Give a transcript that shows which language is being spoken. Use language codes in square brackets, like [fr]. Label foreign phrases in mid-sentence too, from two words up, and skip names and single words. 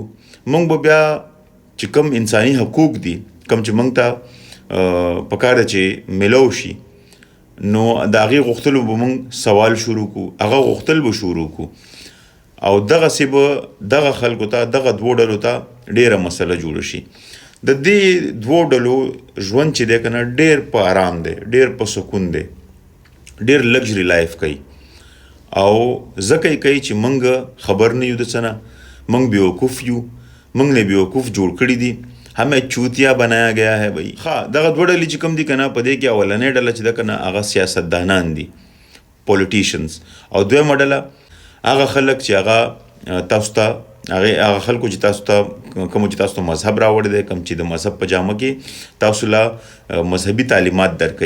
[ps] موږ به بیا چې کم انساني حقوق دي، کم چې موږ ته پکار ده چې ملو شي، نو د هغې غوښتلو به موږ سوال شروع کو، هغه غوښتل به شروع کو، او دغسې به دغه خلکو ته دغه دوو ډلو ته ډېره مسله جوړه شي. د دې دوو ډلو ژوند چې دی که نه ډېر په آرام دی، ډېر په سکون دی، ډېر [en] luxury life [ps] کوي، او ځکه یې کوي چې موږ خبر نه یو د څه نه، موږ بیوقوف یو، موږ نه بیوقوف جوړ کړي دي، [ur] हमें چوتیا بنایا گیا ہے بھائی. [ps] دغه دوه ډلې چې کوم دي که نه په دې کې اولنۍ ډله چې ده که نه هغه سیاستدانان دي، پولیټیشنز، او دویمه ډله هغه خلک چې هغه تاسو ته هغه خلکو چې تاسو ته کوم چې تاسو ته مذهب راوړی دی، کوم چې د مذهب په جامه کې تاسو له مذهبي تعلیمات درکوي.